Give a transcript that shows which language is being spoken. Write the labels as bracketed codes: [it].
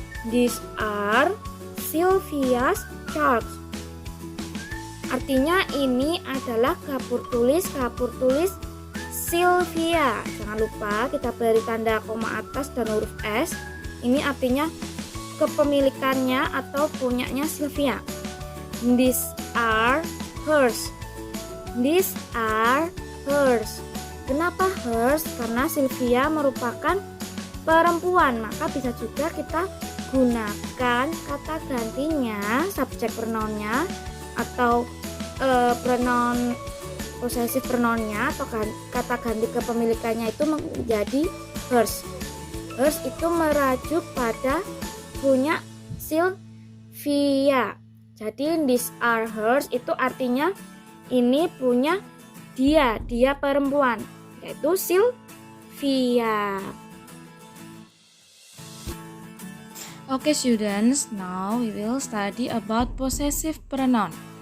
[en] These are Sylvia's chalks. [id] Artinya ini adalah kapur tulis Sylvia. Jangan lupa kita beri tanda koma atas dan huruf S. Ini artinya kepemilikannya atau punyanya Sylvia. [en] These are hers. These are hers. [id] Kenapa hers? Karena Sylvia merupakan perempuan, maka bisa juga kita gunakan kata gantinya, subjek pronounnya atau pronoun possessive pronounnya atau kata ganti kepemilikannya itu menjadi hers. Hers itu merujuk pada punya Sylvia. Jadi these are hers itu artinya ini punya dia perempuan, yaitu Sylvia. [en] Okay students, now we will study about possessive pronoun.